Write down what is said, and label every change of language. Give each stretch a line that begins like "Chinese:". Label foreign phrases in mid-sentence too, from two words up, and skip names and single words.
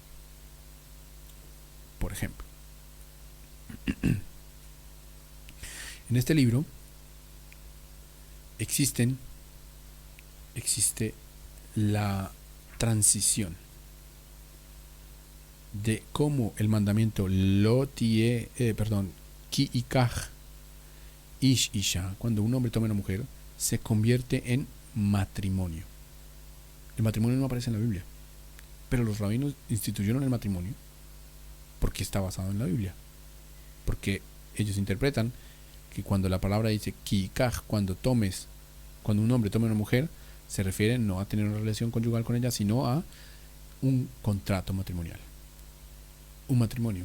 Spanish: Por ejemplo, en este libro existe la transición de cómo el mandamiento
Hebrew: ki ikach ish isha,
Spanish: cuando un hombre toma a una mujer, se convierte en matrimonio. El matrimonio no aparece en la Biblia, pero los rabinos instituyeron el matrimonio porque está basado en la Biblia, porque ellos interpretan que cuando la palabra dice kiikaj, cuando un hombre tome a una mujer, se refiere no a tener una relación conyugal con ella, sino a un contrato matrimonial, un matrimonio.